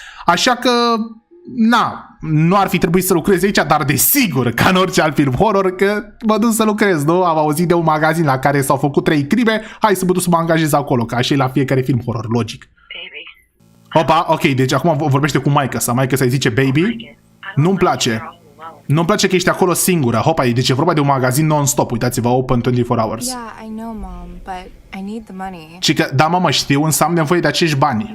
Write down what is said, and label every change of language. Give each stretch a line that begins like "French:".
Romanian: Așa că na, nu ar fi trebuit să lucrez aici, dar desigur, ca în orice alt film horror, că mă duc să lucrez, nu? Am auzit de un magazin la care s-au făcut 3 crime, hai să mă duc să mă angajez acolo, ca așa e la fiecare film horror, logic. Opa, ok, deci acum vorbește cu maică-sa, maică-sa îi zice baby, nu-mi place. Nu-mi place că ești acolo singură. Hopa, deci e vorba de un magazin non-stop, uitați-vă,
English: open 24 hours. Yeah, I know, Mom, but I need the money.
Romanian: Cică, da, mama, știu, însă am nevoie de acești bani.